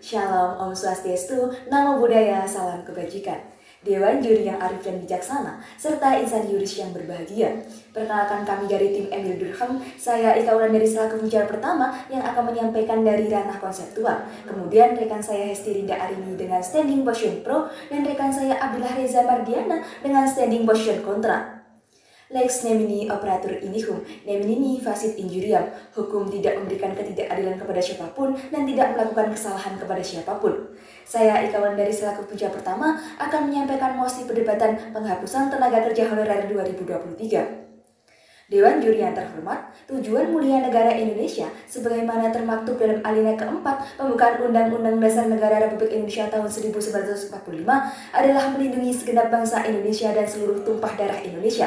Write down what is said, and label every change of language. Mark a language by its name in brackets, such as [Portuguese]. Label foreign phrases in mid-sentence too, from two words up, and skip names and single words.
[Indonesian] Shalom, [Balinese] Om Swastiastu, [Pali] Namo Buddhaya, [Indonesian] salam kebajikan. Dewan juri yang arif dan bijaksana, serta insan yuris yang berbahagia. Perkenalkan kami dari tim Emil Durkheim, saya Ika Ulan dari selaku pembicara pertama yang akan menyampaikan dari ranah konseptual. Kemudian rekan saya Hesti Rinda Arini dengan [English] standing position [Indonesian] pro, dan rekan saya Abdullah Reza Mardiana dengan [English] standing position [Indonesian] kontra. [Latin] Lex nemini operatur indihum, nemini facit injuriam. [Indonesian] Hukum tidak memberikan ketidakadilan kepada siapapun dan tidak melakukan kesalahan kepada siapapun. Saya Ika Ulan dari selaku pembicara pertama akan menyampaikan mosi perdebatan penghapusan tenaga kerja honorer 2023. Dewan juri yang terhormat, tujuan mulia negara Indonesia sebagaimana termaktub dalam alinea keempat pembukaan Undang-Undang Dasar Negara Republik Indonesia tahun 1945 adalah melindungi segenap bangsa Indonesia dan seluruh tumpah darah Indonesia.